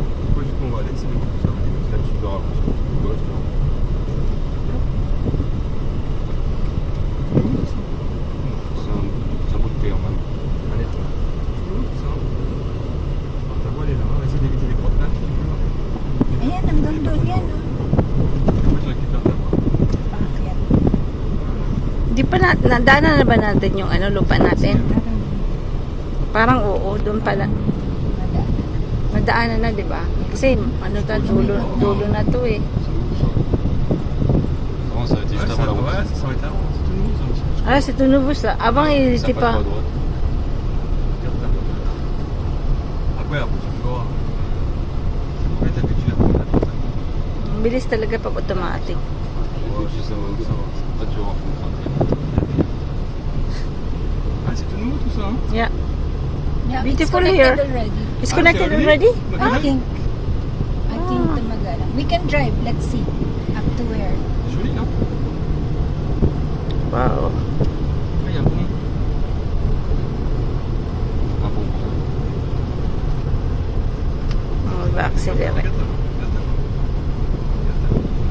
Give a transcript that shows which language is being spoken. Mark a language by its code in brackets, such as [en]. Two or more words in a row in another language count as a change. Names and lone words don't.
[fr] Pourquoi jusqu'où on va aller, c'est le coup, ça va aller. Là, tu peux ralentir. Gauche, tu ralentis. C'est un bout de paix en même. Allez, toi. C'est où, ça? Ah, ta voie, elle est là, hein. Essaye d'éviter les crottes, là, si tu peux. [tl] Ayan, hanggang doon yan. [fr] Après, tu récupères ta voie. [tl] Paakyat. Di pa na, nadaanan na ba natin yung ano, lupa natin? Parang oo, doon pala. Nadaanan na, di ba? Kasi ano to, dulo na to eh. [fr] Avant, ça a été juste Ouais, avant la route. ouais, ça s'arrête avant, c'est tout nouveau, ça aussi. Ah, c'est tout nouveau ça. Avant, il Ça était passe pas. pas à droite. Regarde ta voie. Après, tu feras. Après, t'habitues à prendre la droite. [tl] Ang bilis talaga pag automatic. [fr] Ouais, je sais, ça va. Après, tu vas rencontrer. Ah, c'est tout nouveau tout ça, hein? [en] Yeah. Yeah, Beautiful it's here. connected already. It's Ah, connected [fr] c'est [en] already? I think Tumagala. We can drive. Let's see. Up to where? [fr] Joli, hein? Wow. Après, il y a un pont. Un bon point. [tl] Mag-accelerate. [fr] Regarde ta voie. Regarde ta voie. Regarde ta voie.